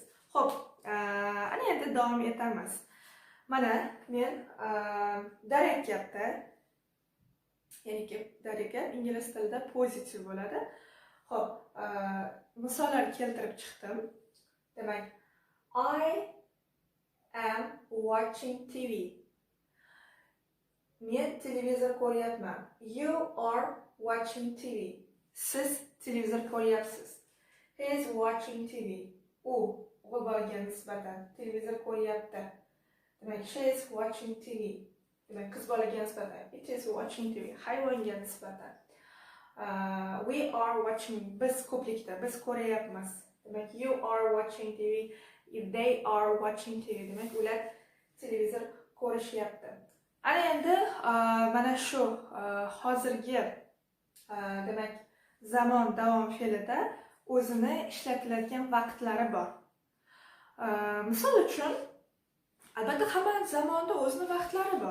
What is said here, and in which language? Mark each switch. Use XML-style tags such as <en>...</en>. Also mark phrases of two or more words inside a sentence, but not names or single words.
<uz>Xo'p, ana endi davom etamiz. Mana men darak gapda, ya'ni darak gap ingliz tilida pozitiv bo'ladi. Xo'p, misollar keltirib chiqdim. Demak,</uz> <en>I am watching TV.</en> <uz>Men televizor ko'ryapman.</uz> <en>You are watching TV.</en> <uz>Siz televizor ko'ryapsiz.</uz> <en>He is watching TV.</en> <uz>U o'g'il bolaga nisbatan televizor ko'ryapti. Demak,</uz> <en>she is watching TV.</en> <uz>Demak, qiz bolaga nisbatan</uz> <en>it is watching TV.</en> <uz>Hayvonga nisbatan</uz> <en>we are watching.</en> <uz>Biz ko'plikda biz ko'ryapmiz. Demak,</uz> <en>you are watching TV. If they are watching TV,</en> <uz>demak ular televizor ko'rishyapti. Ana endi mana shu hozirgi demak zamon davom fe'lida o'zini ishlatiladigan vaqtlari bor. Misol uchun albatta hamma zamonda o'zini vaqtlari bor.</uz>